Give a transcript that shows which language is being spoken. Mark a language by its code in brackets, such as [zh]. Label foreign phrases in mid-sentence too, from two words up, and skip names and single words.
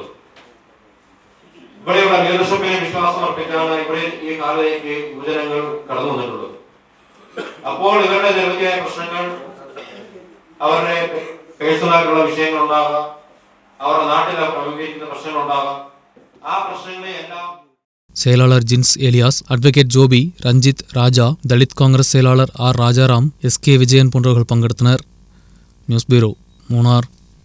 [ml] ഇവിടെയുള്ള ലീഡർഷിപ്പിനെ വിശ്വാസം അർപ്പിച്ചാണ് ഇവിടെ ഈ കാളിലേക്ക് യുവജനങ്ങൾ കടന്നു വന്നിട്ടുള്ളത്. അപ്പോൾ ഇവരുടെ നിരവധിയായ പ്രശ്നങ്ങൾ, അവരുടെ പേഴ്സണലായിട്ടുള്ള വിഷയങ്ങൾ ഉണ്ടാകാം, അവരുടെ നാട്ടിൽ അഭിമുഖീകരിക്കുന്ന പ്രശ്നങ്ങൾ ഉണ്ടാകാം. ആ പ്രശ്നങ്ങളെ എല്ലാം [ta] செயலாளர் ஜின்ஸ் எலியாஸ், அட்வொகேட் ஜோபி, ரஞ்சித், ராஜா, தலித் காங்கிரஸ் செயலாளர் ஆர் ராஜாராம், எஸ் கே விஜயன் போன்றவர்கள் பங்கெடுத்தனர். நியூஸ் பியூரோ, மூணார்.